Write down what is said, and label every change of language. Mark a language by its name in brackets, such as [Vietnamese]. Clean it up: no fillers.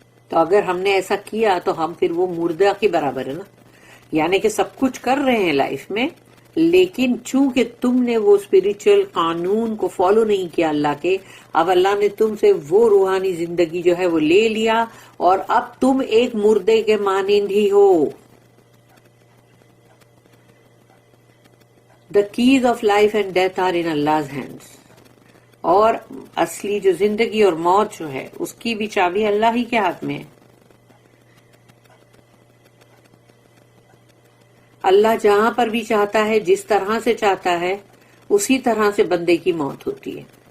[Urdu] تو اگر ہم نے ایسا کیا تو ہم پھر وہ مردہ کے برابر ہے نا, یعنی کہ سب کچھ کر رہے ہیں لائف میں, لیکن چونکہ تم نے وہ اسپرچل قانون کو فالو نہیں کیا اللہ کے, اب اللہ نے تم سے وہ روحانی زندگی جو ہے وہ لے لیا, اور اب تم ایک مردے کے مانند ہی ہو. [English] The keys of life and death are in Allah's hands. [Urdu] اور اصلی جو زندگی اور موت جو ہے اس کی بھی چابی اللہ ہی کے ہاتھ میں ہے. اللہ جہاں پر بھی چاہتا ہے، جس طرح سے چاہتا ہے، اسی طرح سے بندے کی موت ہوتی ہے.